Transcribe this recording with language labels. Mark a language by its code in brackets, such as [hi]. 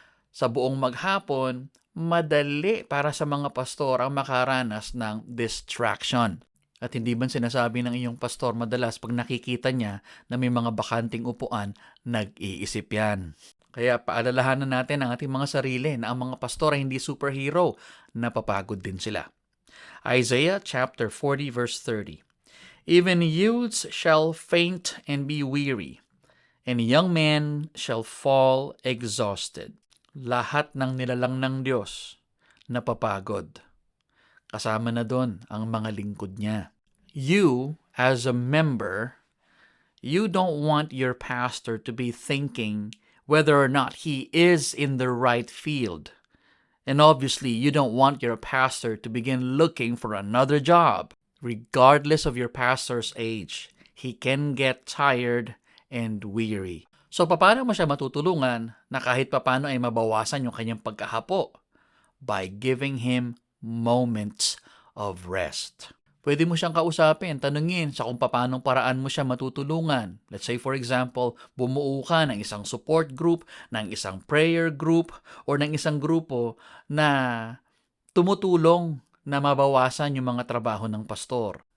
[tl] Sa buong maghapon, madali para sa mga pastor ang makaranas ng distraction. At hindi ba sinasabi ng iyong pastor madalas pag nakikita niya na may mga bakanting upuan, nag-iisip yan. Kaya paalalahanan natin ang ating mga sarili na ang mga pastor ay hindi superhero, napapagod din sila. [en] Isaiah chapter 40 verse 30. Even youths shall faint and be weary, and young men shall fall exhausted. [tl] Lahat ng nilalang ng Diyos napapagod. Kasama na doon ang mga lingkod niya. [en] You, as a member, you don't want your pastor to be thinking whether or not he is in the right field. And obviously, you don't want your pastor to begin looking for another job. Regardless of your pastor's age, he can get tired and weary. [tl] So, paano mo siya matutulungan na kahit papano ay mabawasan yung kanyang pagkahapo? [en] By giving him moments of rest. [tl] Pwede mo siyang kausapin, tanungin sa kung paanong paraan mo siya matutulungan. [en] Let's say for example, [tl] bumuo ka ng isang support group, ng isang prayer group, or ng isang grupo na tumutulong na mabawasan yung mga trabaho ng pastor.